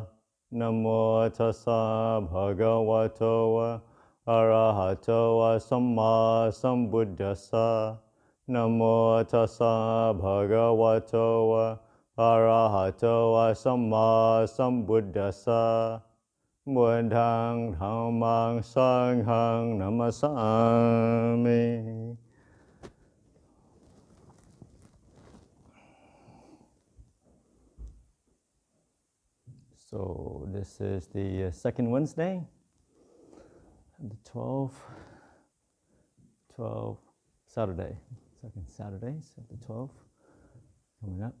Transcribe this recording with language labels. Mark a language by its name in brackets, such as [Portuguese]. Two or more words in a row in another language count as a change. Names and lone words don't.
[Pali] Namo tassa bhagavato arahato samma sambuddhassa. Namo tassa bhagavato arahato samma sambuddhassa. Buddhang dhammang sanghang namasami. [English] So this is the second Wednesday, the 12 Saturday, second Saturdays of the 12 coming up.